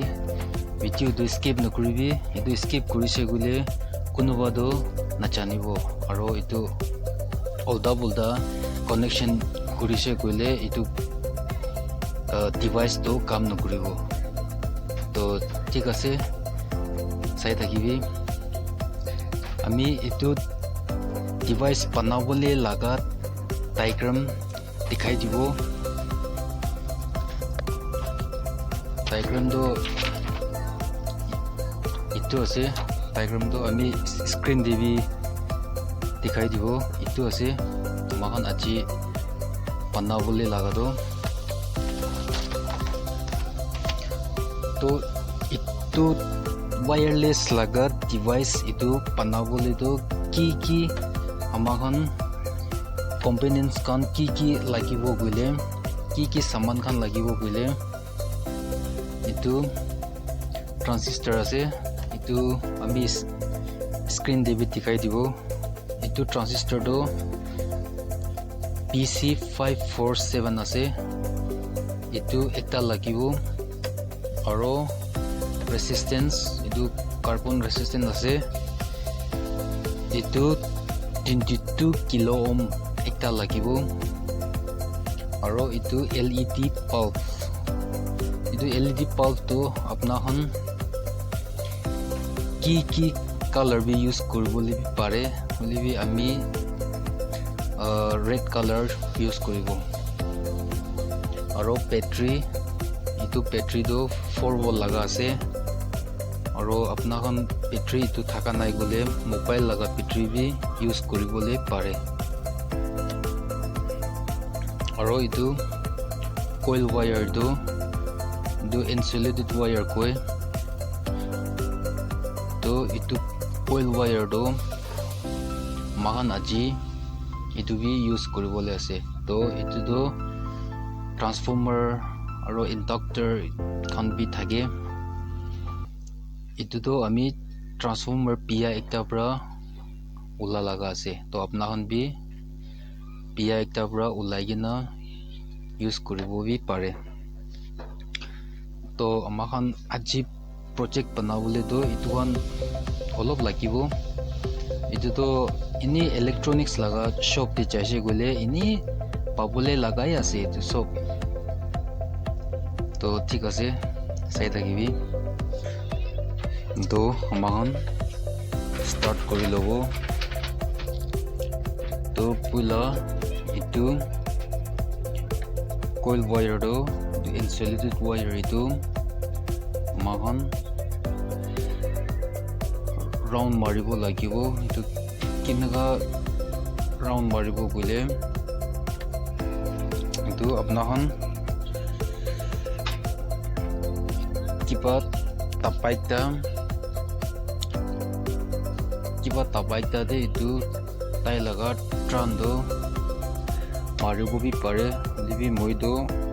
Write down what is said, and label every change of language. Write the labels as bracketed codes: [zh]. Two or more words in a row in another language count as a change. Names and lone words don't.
[nag] Video to skip nokribi itu skip kurise gule kunuba do nachanibo aro itu olda connection kurise gule itu device to kam nokribo to thik ase sai thakibi ami itu device banabole laga diagram dikhai dibo diagram do itu ase diagram to ami screen devi dikhai dibo itu ase makan aji banabole laga to itu wireless laga device itu banabole to ki amakan components kan ki lagibo gule ki saman kan lagibo gule itu transistor ase itu ami screen devi dikhai dibo itu transistor do PC547 ase itu ekta lagibo aro resistance itu [en] carbon resistance [nag] ase itu 22 [en] kilo ohm [nag] ekta lagibo aro itu [en] LED bulb [nag] itu [en] LED bulb [nag] to apna han ki color bi use koribole bi pare holi bi ami [en] red color [nag] use koribo aro battery itu battery do 4 volt laga ase aro apna kan battery itu thaka nai gole mobile laga battery bi use koribole pare aro itu [en] coil wire [nag] do [en] insulated wire [nag] koi to itu [en] coil wire [nag] do mahan aji itu bi use koribole ase to itu do transformer aro inductor kan bi thage itu do ami transformer pia ekta pra ula laga ase to apna kan bi pia ekta pra ulai gina use koribo bi pare to amahan aji project banabole do itu kan olop lagibo itu to ini electronics laga shop te jaise gole ini pabole lagai ase itu sob to thik ase sai thakibi to amahan start kori lobo to pula itu [en] coil wire [nag] do [en] insulated wire [nag] itu amahan round maribo lagibo itu kinaga round maribo gule itu apnahan kipa tapaita de itu tai laga tran do maribo bi pare libi moido